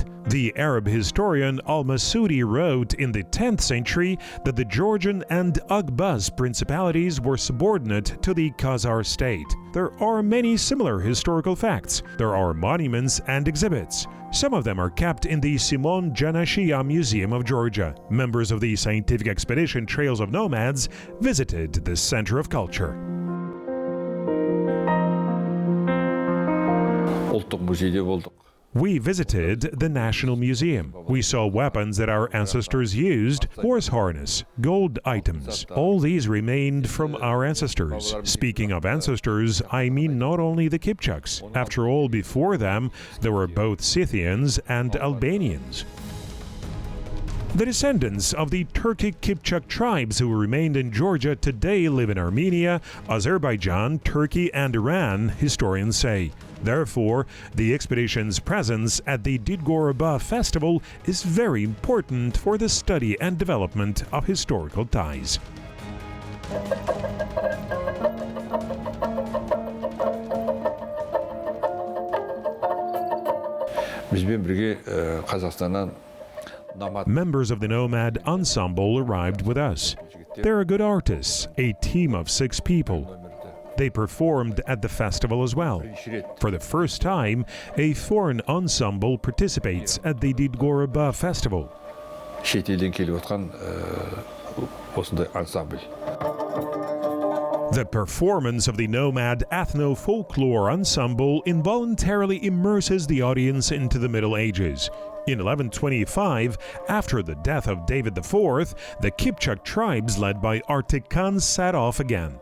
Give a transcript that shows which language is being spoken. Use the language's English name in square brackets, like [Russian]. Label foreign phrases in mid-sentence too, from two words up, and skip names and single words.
[English] The Arab historian Al-Masudi wrote in the 10th century that the Georgian and Agbaz principalities were subordinate to the Khazar state. There are many similar historical facts. There are monuments and exhibits. Some of them are kept in the Simon Janashia Museum of Georgia. Members of the scientific expedition Trails of Nomads visited this center of culture. [Kazakh] Ұлттық музейде болдық. [English] We visited the National Museum. We saw weapons that our ancestors used, horse harness, gold items. All these remained from our ancestors. Speaking of ancestors, I mean not only the Kipchaks. After all, before them, there were both Scythians and Albanians. The descendants of the Turkic Kipchak tribes who remained in Georgia today live in Armenia, Azerbaijan, Turkey, and Iran, historians say. Therefore, the expedition's presence at the Didgoraba festival is very important for the study and development of historical ties. [Kazakh] Бізбен бірге Қазақстаннан [English] Members of the Nomad ensemble arrived with us. They're good artists, a team of 6 people. They performed at the festival as well. For the first time, a foreign ensemble participates at the Didgoraba festival. [Kazakh] шетелден келіп отқан осындай ансамбль. [English] The performance of the Nomad ethno-folklore ensemble involuntarily immerses the audience into the Middle Ages. In 1125, after the death of David IV, the Kipchak tribes led by Artik Khan set off again.